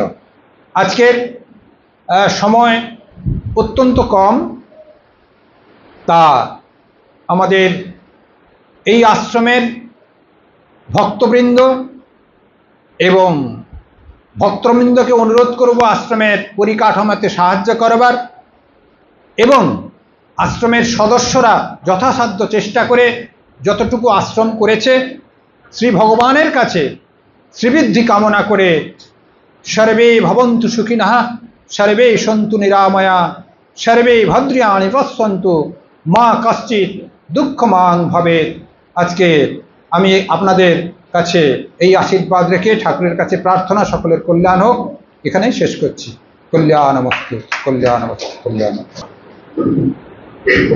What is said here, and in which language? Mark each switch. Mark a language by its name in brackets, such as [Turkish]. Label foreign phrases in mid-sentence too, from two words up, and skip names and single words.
[Bangla] আজকের সময় অত্যন্ত কম, তা আমাদের এই আশ্রমের ভক্তবৃন্দ এবং ভক্তবৃন্দকে অনুরোধ করব আশ্রমের পরিকাঠামোতে সাহায্য করবার, এবং আশ্রমের সদস্যরা যথাসাধ্য চেষ্টা করে যতটুকু আশ্রম করেছে শ্রী ভগবানের কাছে শ্রীবৃদ্ধি কামনা করে [Sanskrit] সর্বে ভবন্তু সুখিনঃ সর্বে সন্তু নিরাময়া সর্বে ভদ্রাণি পশ্যন্তু মা কশ্চিৎ দুঃখমাং ভবেৎ। [Bangla] আজকে আমি আপনাদের কাছে এই আশীর্বাদ রেখে ঠাকুরের কাছে প্রার্থনা সকলের কল্যাণ হোক, এখানেই শেষ করছি। [Sanskrit] কল্যাণমস্তু, কল্যাণমস্তু, কল্যাণমস্তু।